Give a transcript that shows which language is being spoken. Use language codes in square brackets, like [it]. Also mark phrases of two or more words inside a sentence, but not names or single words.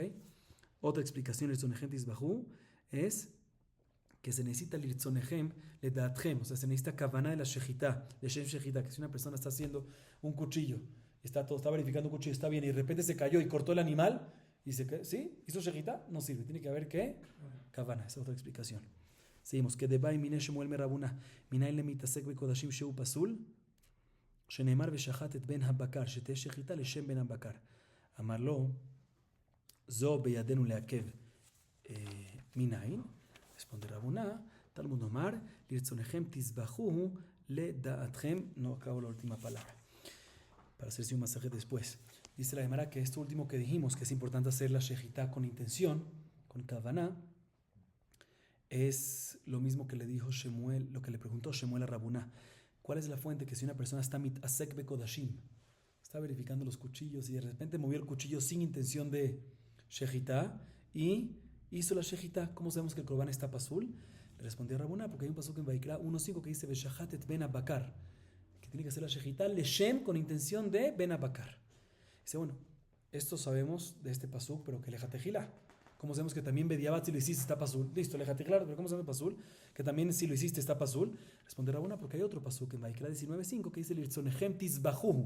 [es] Otra explicación, [he] לרצונכם תזבחהו, [es] es que se necesita [he] לרצונכם לדעתכם, [es] o sea, se necesita kavaná de la shejitá, de [he] שם שחיטה, [es] que si una persona está haciendo un cuchillo, está verificando un cuchillo, está bien, y de repente se cayó y cortó el animal, y dice, ¿sí? ¿Hizo shejitá? No sirve, tiene que haber ¿qué? Kavaná, esa es otra explicación. Seguimos, que [he] דבעי מיניה שמואל מרבונא מנין למתעסק בקדשים שהוא פסול, שנאמר ושחט את בן הבקר, שתהיה שחיטה לשם בן הבקר. אמר לו, זו בידינו לעכב מניין. responde רבונה, תלמוד נאמר, לרצונכם תזבחוהו לדעתכם. [es] No acabo la última palabra, para hacerse un masaje después. Dice la Gemara que esto último que dijimos, que es importante hacer la shejitá con intención, con kavaná, es lo mismo que le dijo Shemuel, lo que le preguntó Shemuel a Rabuná. ¿Cuál es la fuente? Que si una persona está [he] מתעסק בקדשים, [es] está verificando los cuchillos y de repente movió el cuchillo sin intención de shejitá y hizo la shejitá, ¿cómo sabemos que el korban está pasul? Le respondió Rabuná, porque hay un pasuk en Vaikra 1.5 que dice [he] ושחט את בן הבקר, [es] que tiene que hacer la shejitá leshem con intención de [he] בן הבקר. [es] Dice, bueno, esto sabemos de este pasuk, pero que lejatejilá. ¿Cómo sabemos que también bediabat si lo hiciste está pasul? Listo, lejatejilá, pero ¿cómo sabemos pasul? Que también si lo hiciste está pasul. Responde Rabuna, porque hay otro pasuk en Vaikra 19.5 que dice [he] לרצונכם תזבחהו.